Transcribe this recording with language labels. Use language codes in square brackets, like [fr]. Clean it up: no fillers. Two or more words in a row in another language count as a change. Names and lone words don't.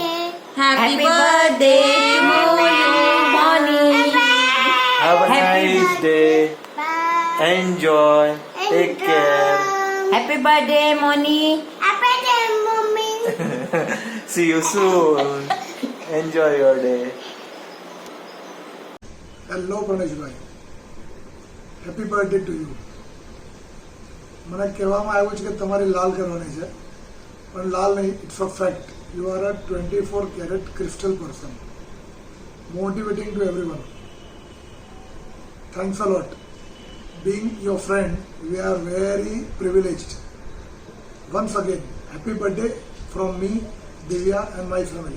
[en] Happy birthday to you, Moni. Have a nice day. Enjoy. Take care. Happy birthday, Moni. Happy birthday, Mommy. See you soon. Enjoy your day. Hello Praneshbhai, happy birthday to you. [gu] મને કહેવામાં આવ્યું છે કે તમારી લાલ કરવાની છે, પણ લાલ નહીં, [en] it's a fact. You are a 24 carat crystal person, motivating to everyone. Thanks a lot. Being your friend, we are very privileged. Once again, happy birthday from me, Divya and my family.